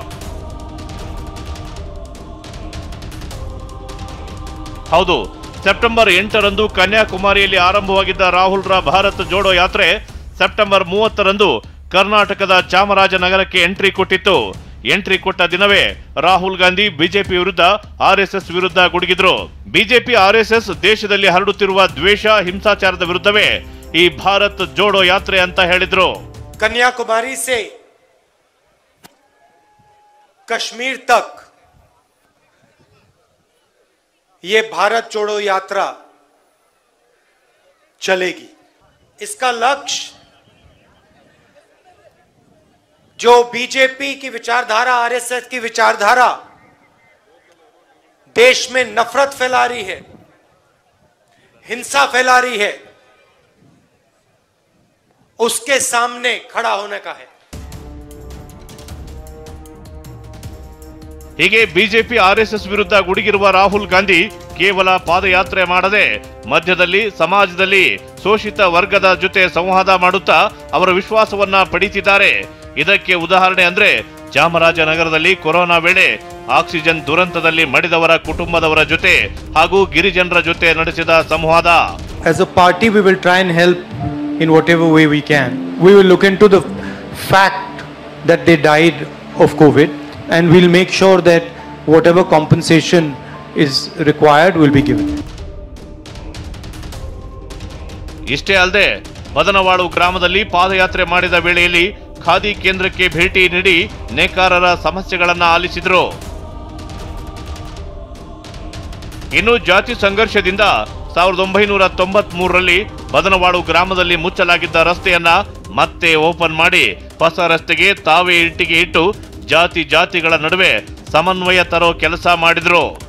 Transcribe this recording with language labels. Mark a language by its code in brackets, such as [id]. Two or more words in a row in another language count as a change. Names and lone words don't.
[kn] ಹೌದು, ಸೆಪ್ಟೆಂಬರ್ 8ರಂದು ಕನ್ಯಾಕುಮಾರಿಯಲ್ಲಿ ಆರಂಭವಾಗಿದ್ದ ರಾಹುಲ್ರ ಭಾರತ್ ಜೋಡೋ ಯಾತ್ರೆ ಸೆಪ್ಟೆಂಬರ್ 30ರಂದು ಕರ್ನಾಟಕದ ಚಾಮರಾಜನಗರಕ್ಕೆ ಎಂಟ್ರಿ ಕೊಟ್ಟಿತ್ತು. ಎಂಟ್ರಿ ಕೊಟ್ಟ ದಿನವೇ ರಾಹುಲ್ ಗಾಂಧಿ ಬಿಜೆಪಿ ವಿರುದ್ಧ ಆರ್ಎಸ್ಎಸ್ ವಿರುದ್ಧ ಗುಡುಗಿದ್ರು. ಬಿಜೆಪಿ ಆರ್ಎಸ್ಎಸ್ ದೇಶದಲ್ಲಿ ಹರಡುತ್ತಿರುವ ದ್ವೇಷ, ಹಿಂಸಾಚಾರದ ವಿರುದ್ಧವೇ ಈ ಭಾರತ್ ಜೋಡೋ ಯಾತ್ರೆ ಅಂತ ಹೇಳಿದ್ರು. [hi] कन्याकुमारी से कश्मीर तक ये भारत जोड़ो यात्रा चलेगी। इसका लक्ष्य जो बीजेपी की विचारधारा, आरएसएस की विचारधारा देश में नफरत फैला रही है, हिंसा फैला रही है, उसके सामने खड़ा होने का है। [kn] ಹೀಗೆ ಬಿಜೆಪಿ ಆರ್ಎಸ್ಎಸ್ ವಿರುದ್ಧ ಗುಡುಗಿರುವ ರಾಹುಲ್ ಗಾಂಧಿ ಕೇವಲ ಪಾದಯಾತ್ರೆ ಮಾಡದೆ ಮಧ್ಯದಲ್ಲಿ ಸಮಾಜದಲ್ಲಿ ಶೋಷಿತ ವರ್ಗದ ಜೊತೆ ಸಂವಾದ ಮಾಡುತ್ತಾ ಅವರ ವಿಶ್ವಾಸವನ್ನ ಪಡೆಯುತ್ತಿದ್ದಾರೆ। ಇದಕ್ಕೆ ಉದಾಹರಣೆ ಅಂದ್ರೆ ಚಾಮರಾಜನಗರದಲ್ಲಿ ಕೊರೋನಾ ವೇಳೆ ಆಕ್ಸಿಜನ್ ದುರಂತದಲ್ಲಿ ಮಡಿದವರ ಕುಟುಂಬದವರ ಜೊತೆ ಹಾಗೂ ಗಿರಿಜನರ ಜೊತೆ ನಡೆಸಿದ ಸಂವಾದ। [en] As a party we will try and help in whatever way we can. We will look into the fact that they died of COVID and we'll make sure that whatever compensation is required will be given. [kn] ಇಷ್ಟೇ ಅಲ್ಲದೆ ಬದನವಾಳು ಗ್ರಾಮದಲ್ಲಿ ಪಾದಯಾತ್ರೆ ಮಾಡಿದ ವೇಳೆಯಲ್ಲಿ ಖಾದಿ ಕೇಂದ್ರಕ್ಕೆ ಭೇಟಿ ನೀಡಿ ನೇಕಾರರ ಸಮಸ್ಯೆಗಳನ್ನು ಆಲಿಸಿದರು। ಇನ್ನು ಜಾತಿ ಸಂಘರ್ಷದಿಂದ 1993ರಲ್ಲಿ ಬದನವಾಳು ಗ್ರಾಮದಲ್ಲಿ ಮುಚ್ಚಲಾಗಿದ್ದ ರಸ್ತೆಯನ್ನ ಮತ್ತೆ ಓಪನ್ ಮಾಡಿ ಹೊಸ ರಸ್ತೆಗೆ ತಾವೇ ಇಟ್ಟಿಗೆ ಇಟ್ಟು ಜಾತಿಗಳ ನಡುವೆ ಸಮನ್ವಯ ತರೋ ಕೆಲಸ ಮಾಡಿದ್ರು।